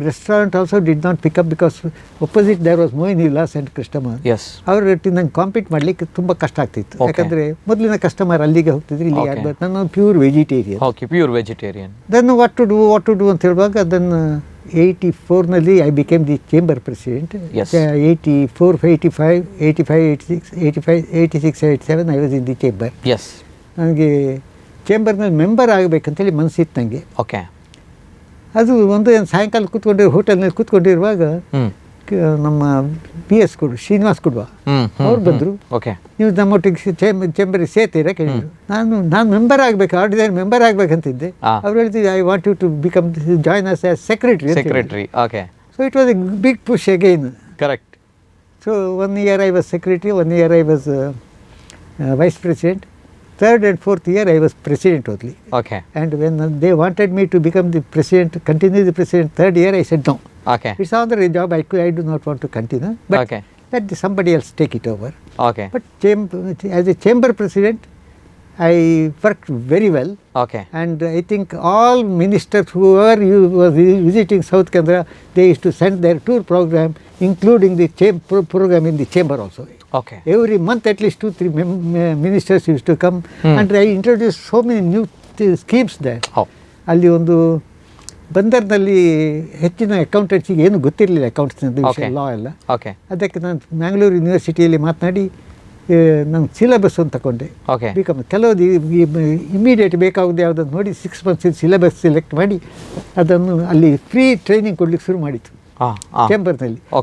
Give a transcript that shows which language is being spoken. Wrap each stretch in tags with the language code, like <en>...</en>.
<en>Restaurant also did not pick up because opposite there was Mohin Vilas and Krishnamma. Yes</en> <kn>ಅವ್ರ ನಂಗೆ compete ಮಾಡಲಿಕ್ಕೆ ತುಂಬ ಕಷ್ಟ ಆಗ್ತಿತ್ತು.</kn> <en>Okay.</en> <kn>ಯಾಕಂದರೆ ಮೊದಲಿನ ಕಸ್ಟಮರ್ ಅಲ್ಲಿಗೆ ಹೋಗ್ತಿದ್ರು, ಇಲ್ಲಿ</kn> <en>Okay.</en> <kn>ಯಾರು ಬರ್ತಾರೆ. ನಾನು pure vegetarian.</kn> <en>Okay, pure vegetarian. Then what to do</en> <kn>ಅಂತ ಹೇಳುವಾಗ ಅದನ್ನು 84ನಲ್ಲಿ</kn> <en>I became the chamber president. Yes. 84, 85, 86, 87 I was in the chamber. Yes.</en> <kn>ನನಗೆ ಚೇಂಬರ್ನಲ್ಲಿ ಮೆಂಬರ್ ಆಗಬೇಕಂತೇಳಿ ಮನಸ್ಸಿತ್ತು ನನಗೆ.</kn> <en>Okay.</en> <kn>ಅದು ಒಂದು ಸಾಯಂಕಾಲ ಹೋಟೆಲ್ನಲ್ಲಿ ಕೂತ್ಕೊಂಡಿರುವಾಗ ನಮ್ಮ PS ಕೊಡು ಶ್ರೀನಿವಾಸ್ ಕೊಡುವ ಅವ್ರು ಬಂದರು.</kn> <en>Okay.</en> <kn>ನೀವು ನಮ್ಮೊಟ್ಟಿಗೆ ಚೇಂಬರಿಗೆ ಸೇರ್ತೀರಾ ಕೇಳಿದ್ರು. ನಾನು ಮೆಂಬರ್ ಆಗಬೇಕು, ಆರ್ಡಿನರಿ ಮೆಂಬರ್ ಆಗಬೇಕಂತಿದ್ದೆ. ಅವ್ರು ಹೇಳ್ತಿದ್ದೆ</kn> <en>I want you to become join us as secretary. Okay. So it was a big push again. Correct. ಸೊ 1 year I was secretary, 1 year I was vice president. 3rd and 4th year I was president only. Okay. And when they wanted me to become the president, continue the president 3rd year, I said no. Okay. It's another job, I do not want to continue. But Okay. let somebody else take it over. Okay. But as a chamber president, I worked very well. Okay. And I think all ministers who were visiting South Canara, they used to send their tour program, including the program in the chamber also. Okay. Every month at least 2-3 ministers used to come. And I introduced so many new schemes there.</en> <kn>ಅಲ್ಲಿ ಒಂದು ಬಂದರ್ನಲ್ಲಿ ಹೆಚ್ಚಿನ ಅಕೌಂಟೆಂಟ್ಸಿಗೆ ಏನು ಗೊತ್ತಿರಲಿಲ್ಲ ಅಕೌಂಟ್ಸ್ನದ್ದು ವಿಷಯ, ಲಾ ಎಲ್ಲ.</kn> <en>Okay.</en> <kn>ಅದಕ್ಕೆ ನಾನು ಮ್ಯಾಂಗ್ಳೂರು ಯೂನಿವರ್ಸಿಟಿಯಲ್ಲಿ ಮಾತನಾಡಿ ನಾನು ಸಿಲೆಬಸ್ ಅಂತ ತಗೊಂಡೆ.</kn> <en>Okay.</en> <kn>ಕೆಲವು ಇಮಿಡಿಯೇಟ್ ಬೇಕಾಗೋದು ಯಾವುದನ್ನು ನೋಡಿ 6 months ಸಿಲೆಬಸ್ ಸೆಲೆಕ್ಟ್ ಮಾಡಿ ಅದನ್ನು ಅಲ್ಲಿ ಫ್ರೀ ಟ್ರೈನಿಂಗ್ ಕೊಡ್ಲಿಕ್ಕೆ ಶುರು ಮಾಡಿತ್ತು ಚೇಂಬರ್ನಲ್ಲಿ.</kn>